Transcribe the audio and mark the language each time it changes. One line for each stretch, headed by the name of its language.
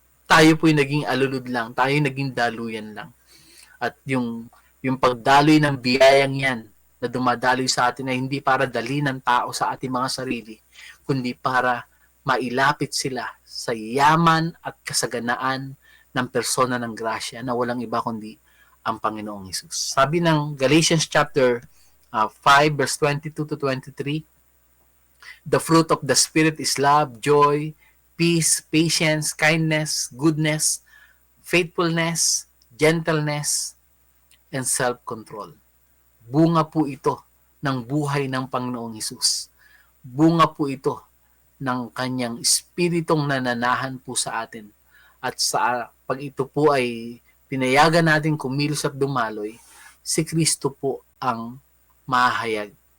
Filipino: Tayo po'y naging alulod lang, tayo naging daluyan lang. At yung pagdaloy ng biyayang yan na dumadaloy sa atin ay hindi para dali ng tao sa ating mga sarili, kundi para mailapit sila sa yaman at kasaganaan ng persona ng grasya na walang iba kundi ang Panginoong Hesus. Sabi ng
English: Galatians chapter 5 verse 22 to 23, the fruit of the Spirit is love, joy, peace, patience, kindness, goodness, faithfulness, gentleness, and self-control.
Filipino: Bunga po ito ng buhay ng Panginoong Hesus. Bunga po ito ng kanyang espiritong nananahan po sa atin. At sa pag ito po ay pinayagan natin kumilos at dumaloy, si Kristo po ang mahayag.